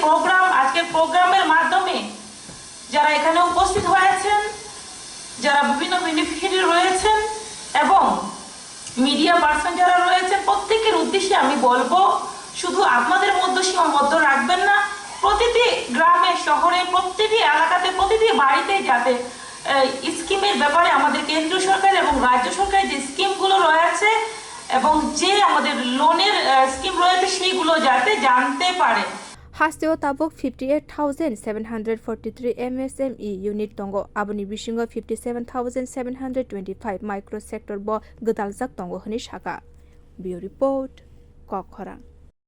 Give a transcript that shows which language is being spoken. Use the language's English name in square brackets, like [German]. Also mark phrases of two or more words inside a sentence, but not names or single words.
[Bangla] প্রোগ্রামের মাধ্যমে যারা এখানে উপস্থিত হয়েছেন যারা বিভিন্ন বেনিফিশিয়ারি রয়েছেন এবং [English] media person [Bangla] যারা রয়েছেন প্রত্যেকের উদ্দেশ্যে আমি বলবো শুধু আপনাদের মধ্যে সীমাবদ্ধ রাখবেন না প্রতিটি গ্রামে শহরে প্রতিটি এলাকাতে প্রতিটি বাড়িতে যাতে স্কিমের ব্যাপারে আমাদের কেন্দ্রীয় সরকার এবং রাজ্য সরকারের যে স্কিমগুলো রয়েছে এবং যে আমাদের লোনের স্কিম রয়েছে সেইগুলো যাতে জানতে পারে [Kok Borok] Hasteo tabok 58,743 MSME unit tongo aboni bisingo 57,725 microsector bo gdaljak tongo hini shaka. Bio report Kokhorang.